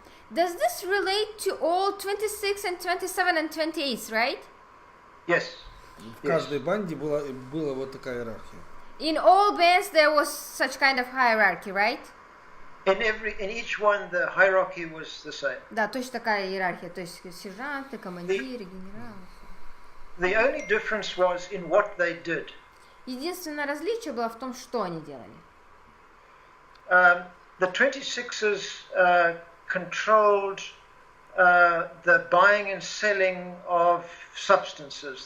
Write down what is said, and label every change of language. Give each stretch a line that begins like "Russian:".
English: Does this relate to all 26 and 27 and 28, right? Yes.
Russian: В каждой банде была вот такая иерархия.
English: In all bands there was such kind of hierarchy, right? in each one the hierarchy was the same.
Russian: Да, точно такая иерархия, то есть сержанты, командиры, генералы.
English: The only difference was in what they did.
Russian: Единственное различие было в том, что они делали.
English: The 26ers controlled the buying and selling of substances.